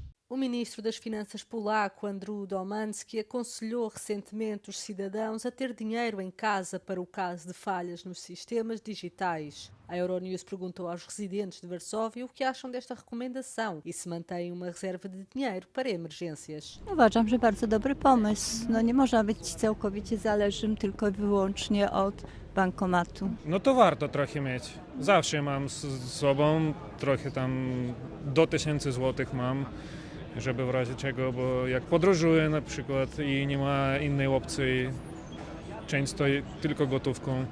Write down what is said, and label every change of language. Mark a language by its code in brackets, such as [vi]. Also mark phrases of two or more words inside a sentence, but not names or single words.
[pt] O ministro das Finanças polaco, Andrew Domanski, aconselhou recentemente os cidadãos a ter dinheiro em casa para o caso de falhas nos sistemas digitais. A Euronews perguntou aos residentes de Varsóvia o que acham desta recomendação e se mantêm uma reserva de dinheiro para emergências. [pl] Uważam, że bardzo dobry pomysł. Nie można być całkowicie zależnym tylko i wyłącznie od bankomatu. No to warto trochę mieć. Zawsze mam z sobą trochę tam do 1000 złotych mam, żeby w razie czego, bo jak podróżuję na przykład i nie ma innej opcji, często tylko gotówką.